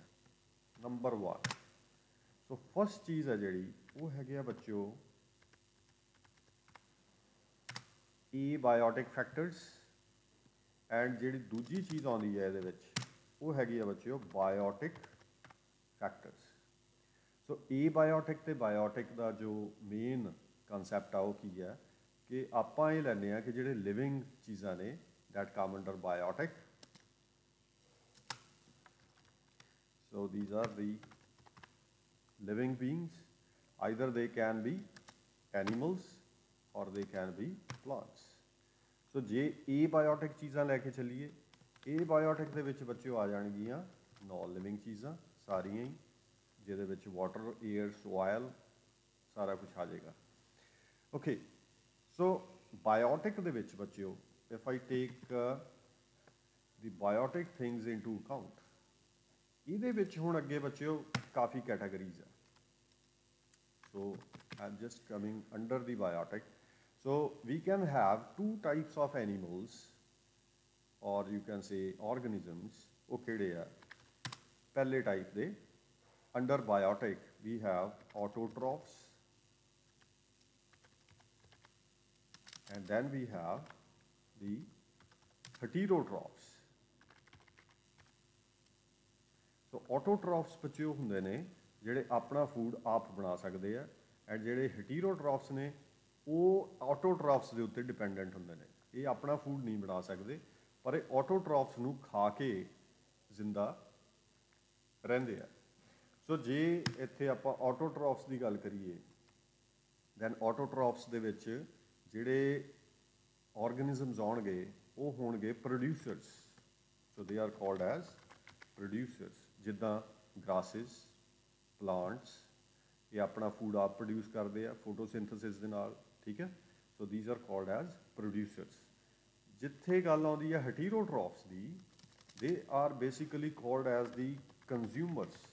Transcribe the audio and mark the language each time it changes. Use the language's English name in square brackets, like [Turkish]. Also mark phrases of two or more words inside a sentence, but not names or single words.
[Punjabi] ਨੰਬਰ 1, ਸੋ ਫਸਟ ਚੀਜ਼ ਹੈ ਜਿਹੜੀ ਉਹ ਹੈਗੀ ਆ ਬੱਚਿਓ [English] abiotic factors, [Punjabi] ਐਂਡ ਜਿਹੜੀ ਦੂਜੀ ਚੀਜ਼ ਆਉਂਦੀ ਹੈ ਇਹਦੇ ਵਿੱਚ ਉਹ ਹੈਗੀ ਆ ਬੱਚਿਓ [English] biotic factors. [Punjabi] ਸੋ ਏਬਾਇਓਟਿਕ ਤੇ ਬਾਇਓਟਿਕ ਦਾ ਜੋ ਮੇਨ concept ਆ ਉਹ ਕੀ ਹੈ ਕਿ ਆਪਾਂ ਇਹ ਲੈਂਦੇ ਆ ਕਿ ਜਿਹੜੇ ਲਿਵਿੰਗ ਚੀਜ਼ਾਂ ਨੇ [English] that come under biotic. So these are the living beings. Either they can be animals or they can be plants. [Punjabi] So ਜੇ abiotic ਚੀਜ਼ਾਂ ਲੈ ਕੇ ਚੱਲੀਏ, abiotic ਦੇ ਵਿੱਚ ਬੱਚਿਓ ਆ ਜਾਣਗੀਆਂ [English] non living [Punjabi] ਚੀਜ਼ਾਂ ਸਾਰੀਆਂ ਹੀ, ਜਿਹਦੇ ਵਿੱਚ [English] water, air, soil [Punjabi] ਸਾਰਾ ਕੁਝ ਆ ਜਾਏਗਾ। ਓਕੇ, ਸੋ ਬਾਇਓਟਿਕ ਦੇ ਵਿੱਚ ਬੱਚਿਓ, [English] if I take the biotic things into account, [Punjabi] ਇਹਦੇ ਵਿੱਚ ਹੁਣ ਅੱਗੇ ਬੱਚਿਓ ਕਾਫੀ ਕੈਟਾਗਰੀਜ਼ ਆ। [English] So I'm just coming under the biotic. So we can have two types of animals, or you can say organisms. [Punjabi] ਉਹ ਕਿਹੜੇ ਆ? ਪਹਿਲੇ ਟਾਈਪ ਦੇ [English] under biotic we have autotrophs, and then we have the heterotrophs. [Punjabi] So autotrophs ਬੱਚਿਓ ਹੁੰਦੇ ਨੇ ਜਿਹੜੇ ਆਪਣਾ ਫੂਡ ਆਪ ਬਣਾ ਸਕਦੇ ਆ, ਐਂਡ ਜਿਹੜੇ heterotrophs ਨੇ ਉਹ autotrophs ਦੇ ਉੱਤੇ ਡਿਪੈਂਡੈਂਟ ਹੁੰਦੇ ਨੇ। ਇਹ ਆਪਣਾ ਫੂਡ ਨਹੀਂ ਬਣਾ ਸਕਦੇ, ਪਰ ਇਹ autotrophs ਨੂੰ ਖਾ ਕੇ ਜ਼ਿੰਦਾ ਰਹਿੰਦੇ ਆ। ਸੋ ਜੇ ਇੱਥੇ ਆਪਾਂ autotrophs ਦੀ ਗੱਲ ਕਰੀਏ, ਦੈਨ autotrophs ਦੇ ਵਿੱਚ ਜਿਹੜੇ organisms ਆਉਣਗੇ ਉਹ ਹੋਣਗੇ producers. [English] So they are called as producers, [Punjabi] ਜਿੱਦਾਂ [English] grasses, plants, [Punjabi] ਇਹ ਆਪਣਾ ਫੂਡ ਆਪ ਪ੍ਰੋਡਿਊਸ ਕਰਦੇ ਆ ਫੋਟੋਸਿੰਥੇਸਿਸ ਦੇ ਨਾਲ, ਠੀਕ ਹੈ। [English] So these are called as producers. [Punjabi] ਜਿੱਥੇ ਗੱਲ ਆਉਂਦੀ ਹੈ ਹੈਟੀਰੋਟ੍ਰੋਫਸ ਦੀ, [English] they are basically called as the consumers.